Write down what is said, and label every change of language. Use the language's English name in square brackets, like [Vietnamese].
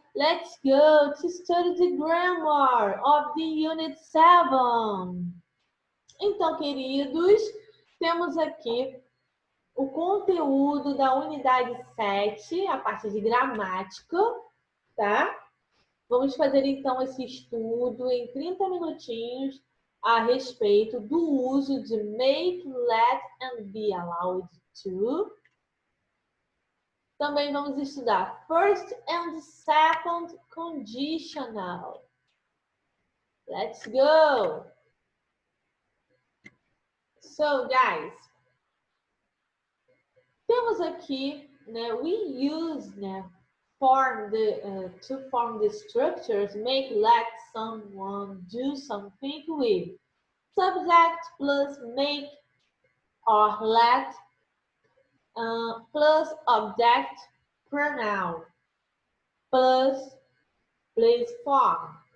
[English] Let's go to study the grammar of the Unit 7. [Portuguese] Então, queridos, temos aqui o conteúdo da unidade 7, a parte de gramática, tá? Vamos fazer, então, esse estudo em 30 minutinhos a respeito do uso de make, let and be allowed to. Também vamos estudar first and second conditional. [English] Let's go! So, guys, [Portuguese] temos aqui, né, [English] we use, [Portuguese] né, [English] to form the structures, make, let someone do something with subject plus make or let plus object pronoun plus place form.